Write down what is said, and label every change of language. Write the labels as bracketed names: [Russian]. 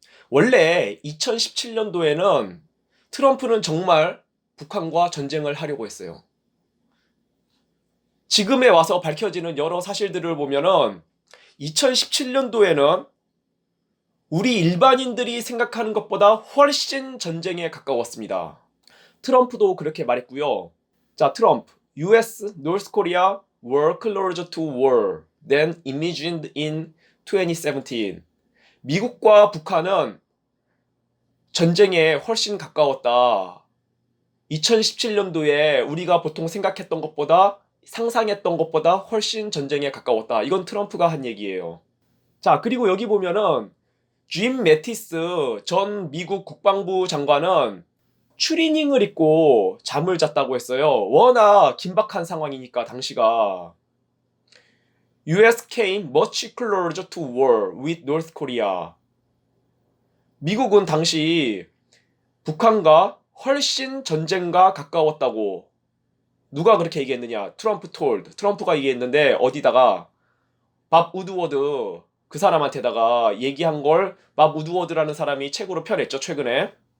[Korean] 원래 2017년도에는 트럼프는 정말 북한과 전쟁을 하려고 했어요. 지금에 와서 밝혀지는 여러 사실들을 보면은 2017년도에는 우리 일반인들이 생각하는 것보다 훨씬 전쟁에 가까웠습니다. 트럼프도 그렇게 말했고요. 자, 트럼프. [English] US, North Korea were closer to war than imagined in 2017. [Korean] 미국과 북한은 전쟁에 훨씬 가까웠다. 2017년도에 우리가 보통 생각했던 것보다 상상했던 것보다 훨씬 전쟁에 가까웠다. 이건 트럼프가 한 얘기예요. 자, 그리고 여기 보면은 짐 매티스 전 미국 국방부 장관은 추리닝을 입고 잠을 잤다고 했어요. 워낙 긴박한 상황이니까 당시가. [English] US came much closer to war with North Korea. [Korean] 미국은 당시 북한과 훨씬 전쟁과 가까웠다고. 누가 그렇게 얘기했느냐? 트럼프가 얘기했는데 어디다가 밥 우드워드 그 사람한테다가 얘기한 걸 밥 우드워드라는 사람이 책으로 펴냈죠, 최근에.